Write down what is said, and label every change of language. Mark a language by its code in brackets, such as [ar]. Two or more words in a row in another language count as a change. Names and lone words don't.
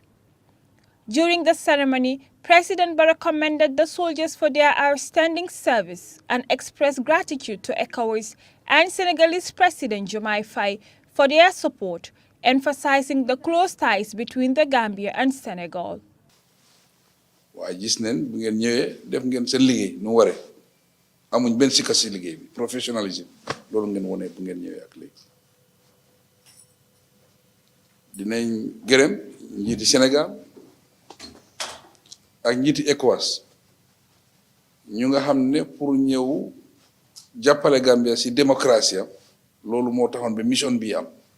[en] During the ceremony, President Barrow commended the soldiers for their outstanding service and expressed gratitude to ECOWAS and Senegalese President Diomaye Faye for their support, emphasizing the close ties between the Gambia and Senegal. [wo] amuñ ben sikka ci liggéey bi professionnalisme loolu ngeen woné bu ngeen ñëwé ak légui dinañ gërëm ñiti Sénégal ak ñiti ECOWAS ñu nga xamné pour ñëw jappalé Gambia ci démocratie loolu mo taxone be mission bi am